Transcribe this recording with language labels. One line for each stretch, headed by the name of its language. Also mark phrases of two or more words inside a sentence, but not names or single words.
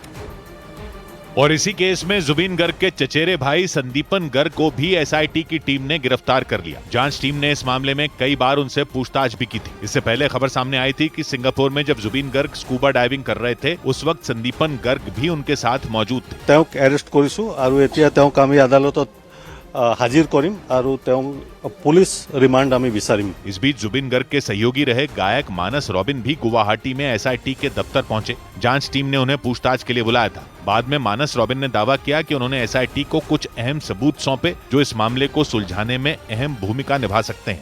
Hindi: और इसी केस में जुबिन गर्ग के चचेरे भाई संदीपन गर्ग को भी एसआईटी की टीम ने गिरफ्तार कर लिया। जांच टीम ने इस मामले में कई बार उनसे पूछताछ भी की थी। इससे पहले खबर सामने आई थी कि सिंगापुर में जब जुबिन गर्ग स्कूबा डाइविंग कर रहे थे, उस वक्त संदीपन गर्ग भी उनके साथ मौजूद थे।
Assamese: তেওঁক এৰেষ্ট কৰিছো আৰু এতিয়া তেওঁক আমি আদালতত হাজিৰ কৰিম আৰু পুলিচ ৰিমাণ্ড আমি বিচাৰিম।
Hindi: इस बीच जुबिन गर्ग के सहयोगी रहे गायक मानस रॉबिन भी गुवाहाटी में एसआईटी के दफ्तर पहुंचे। जांच टीम ने उन्हें पूछताछ के लिए बुलाया था। बाद में मानस रॉबिन ने दावा किया कि उन्होंने एसआईटी को कुछ अहम सबूत सौंपे जो इस मामले को सुलझाने में अहम भूमिका निभा सकते हैं।